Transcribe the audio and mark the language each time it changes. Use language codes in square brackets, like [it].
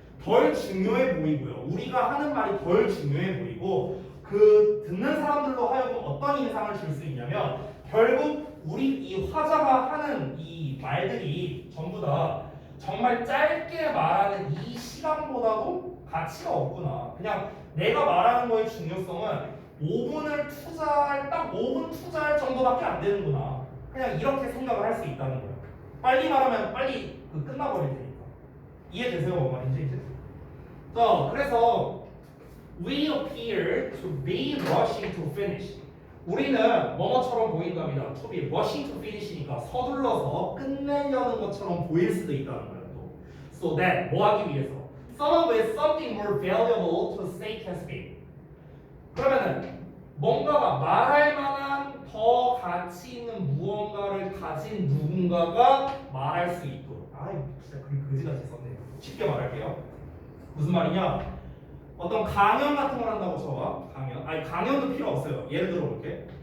[ko] 덜 중요해 보이고요. 우리가 하는 말이 덜 중요해 보이고 그 듣는 사람들로 하여금 어떤 인상을 줄 수 있냐면 결국 우리 이 화자가 하는 이 말들이 전부 다 정말 짧게 말하는 이 시간보다도 가치가 없구나. 그냥 내가 말하는 거의 중요성은 5분을 투자할 딱 5분 투자할 정도밖에 안 되는구나. 그냥 이렇게 생각을 할 수 있다는 거예요. 빨리 말하면 빨리 끝나버릴 테니까. 이해되세요? 뭔 말인지 이제? 자, 그래서 [en] we appear to be rushing to finish. [ko] 우리는 뭐뭐처럼 보인답니다. [en] to be rushing to finish [ko] 니까 서둘러서 끝내려는 것처럼 보일 수도 있다는 거예요. 또. [en] So that [ko] 뭐 하기 위해서? [en] Someone with something more valuable to say can speak. [ko] 그러면은 뭔가가 말할 만한 더 가치 있는 무언가를 가진 누군가가 말할 수 있도록. 진짜 글 그지같이 썼네요. 쉽게 말할게요. 무슨 말이냐? 어떤 강연 같은 걸 한다고 쳐봐. 강연도 필요 없어요. 예를 들어 볼게.